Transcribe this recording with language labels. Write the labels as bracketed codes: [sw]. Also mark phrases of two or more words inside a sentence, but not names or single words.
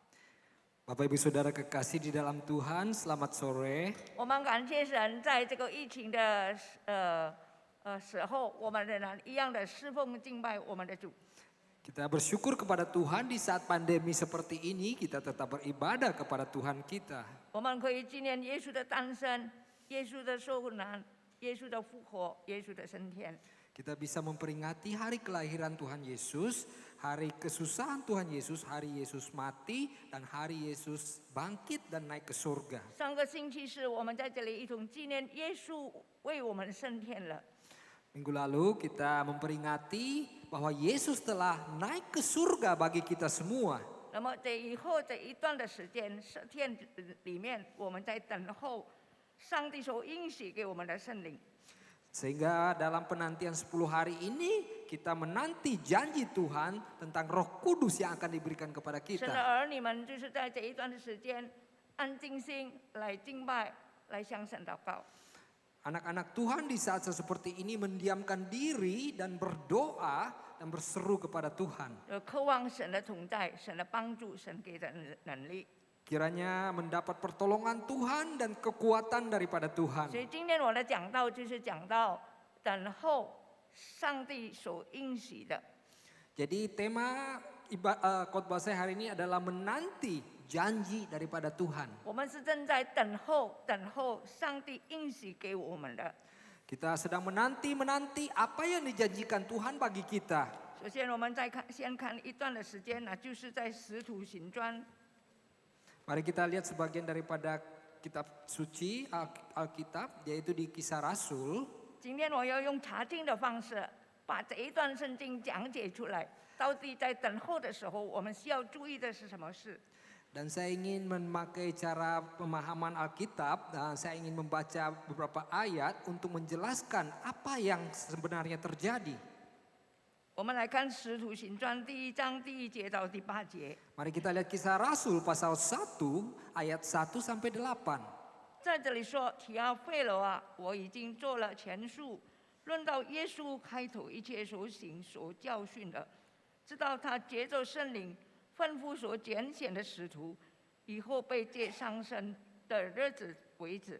[id] Bapak Ibu Saudara kekasih di dalam Tuhan, selamat sore. [zh] 我们感谢神，在这个疫情的时候，我们仍然一样的侍奉敬拜我们的主。 [id] Kita bersyukur kepada Tuhan di saat pandemi seperti ini, kita tetap beribadah kepada Tuhan kita. [zh] 我们可以纪念耶稣的诞生、耶稣的受难、耶稣的复活、耶稣的升天。 [id] Kita bisa memperingati hari kelahiran Tuhan Yesus, hari kesusahan Tuhan Yesus, hari Yesus mati, dan hari Yesus bangkit dan naik ke surga. [zh] 上个星期是我们在这里一同纪念耶稣为我们升天了。 [id] Minggu lalu kita memperingati bahwa Yesus telah naik ke surga bagi kita semua. [zh] 那么这以后这一段的时间，10天里面，我们在等候上帝所应许给我们的圣灵。 [id] Sehingga dalam penantian 10 hari ini kita menanti janji Tuhan tentang Roh Kudus yang akan diberikan kepada [zh] 神的 [id] kita. [zh] 儿女们就是在这一段的时间，安静心来敬拜，来向神祷告。 [id] Anak-anak Tuhan di saat seperti ini mendiamkan diri dan berdoa dan berseru kepada Tuhan. [zh] 渴望神的同在，神的帮助，神给的能力。 [id] Kiranya mendapat pertolongan Tuhan dan kekuatan daripada Tuhan. [zh] 所以今天我的讲道就是讲到等候上帝所应许的。 [id] Jadi tema khotbah saya hari ini adalah menanti janji daripada Tuhan. [zh] 我们是正在等候上帝应许给我们的。 [id] Kita sedang menanti apa yang dijanjikan Tuhan bagi kita. [zh] 首先，我们先看一段的时间呢，就是在《使徒行传》。 [id] Mari kita lihat sebagian daripada kitab suci Alkitab, yaitu di Kisah Rasul. [zh] 今天我要用查经的方式，把这一段圣经讲解出来。到底在等候的时候，我们需要注意的是什么事？ [id] Dan saya ingin memakai cara pemahaman Alkitab, dan saya ingin membaca beberapa ayat untuk menjelaskan apa yang sebenarnya terjadi. [zh] 我们来看《使徒行传》第1章第1节到第8节。 [id] Mari kita lihat Kisah Rasul pasal 1 ayat 1 sampai 8. [zh] 在这里说：“提阿费罗啊，我已经做了前述，论到耶稣开头一切所行所教训的，知道他接受圣灵， 吩咐所拣选的使徒，以后被借上身的日子为止。